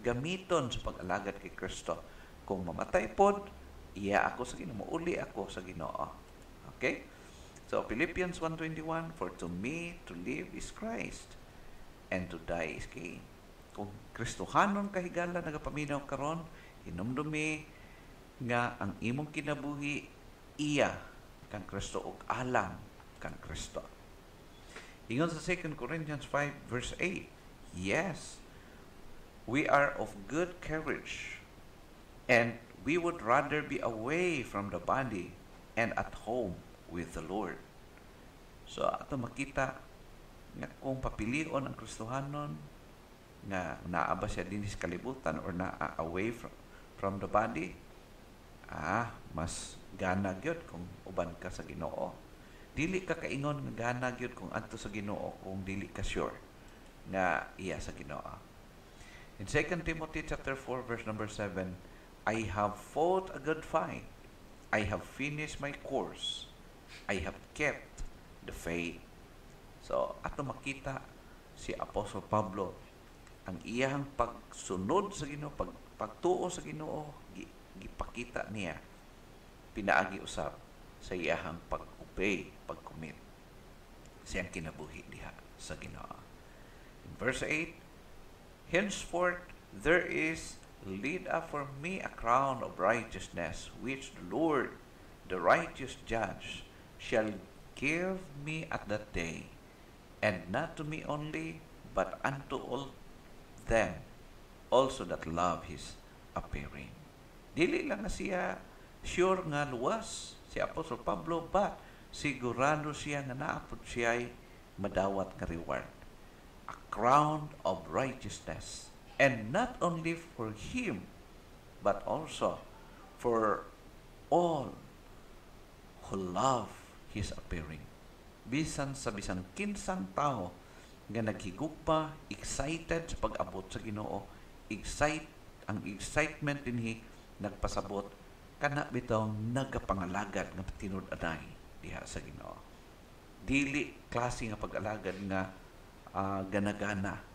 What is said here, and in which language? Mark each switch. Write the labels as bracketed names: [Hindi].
[Cebuano] Gamiton sa pag-alagad kay Kristo. Kung mamatay pod, iya ako sa Ginoo, uli ako sa Ginoo. [English] Okay? So Philippians 1:21, for to me to live is Christ, and to die is gain. [Cebuano] Kung Kristohanon kahigala nagapaminaw karon, hinumdumi nga ang imong kinabuhi iya kang Kristo ug alang kang Kristo. Ingon sa [English] 2 Corinthians 5 verse 8, yes, we are of good courage, and we would rather be away from the body and at home with the Lord. [Cebuano] So ato makita nga kung papilion ang Kristohanon nga naaba siya din sa kalibutan or naa [English] away from the body, [Cebuano] mas gana gyud kung uban ka sa Ginoo. Dili ka kaingon nga gana gyud kung adto sa Ginoo kung dili ka sure nga iya sa Ginoo. [English] In 2 Timothy chapter 4 verse number 7, I have fought a good fight. I have finished my course. I have kept the faith. [Cebuano] So, ato makita si Apostol Pablo, ang iyang pagsunod sa Ginoo, pagtuo sa Ginoo, gipakita niya, pinaagi usab sa iyang pag-obey, pag-commit siyang kinabuhi diha sa Ginoo. [English] In verse 8, henceforth there is laid up for me a crown of righteousness, which the Lord, the righteous judge, shall give me at that day, and not to me only, but unto all them also that love his appearing. [Cebuano] Dili lang na siya sure nga luwas si Apostol Pablo, but sigurado siya nga naapod siya'y madawat nga reward. [English] A crown of righteousness. And not only for him, but also for all who love his appearing. [Cebuano] Bisan sa bisan kinsang tao nga naghigugma, excited sa pag-abot sa Ginoo, ang excitement dinhi nagpasabot kana bitaw nagapangalagad nga tinud-anay diha sa Ginoo. Dili klase nga pag-alagad nga gana-gana.